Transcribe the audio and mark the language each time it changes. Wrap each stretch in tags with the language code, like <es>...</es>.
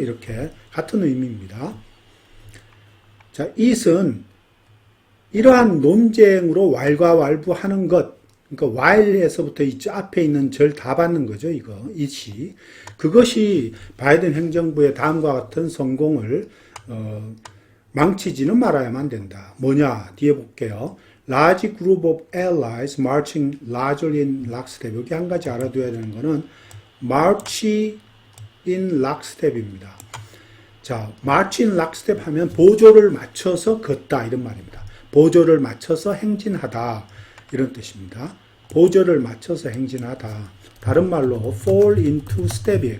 <ko>이렇게 같은 의미입니다. 자, it은 이러한 논쟁으로 왈가왈부하는 것. 그러니까 while에서부터 이쪽 앞에 있는 절 다 받는 거죠. 이거 it이 그것이 바이든 행정부의 다음과 같은 성공을 망치지는 말아야만 된다. 뭐냐? 뒤에 볼게요.</ko> <en>Large group of allies marching largely in lockstep.</en> <ko>여기 한 가지 알아둬야 되는 거는</ko> <en>march in lockstep</en> <ko>입니다. 자,</ko> <en>march in lockstep</en> <ko>하면 보조를 맞춰서 걷다 이런 말입니다. 보조를 맞춰서 행진하다 이런 뜻입니다. 보조를 맞춰서 행진하다. 다른 말로</ko> <en>fall into step</en> <ko>이에요.</ko>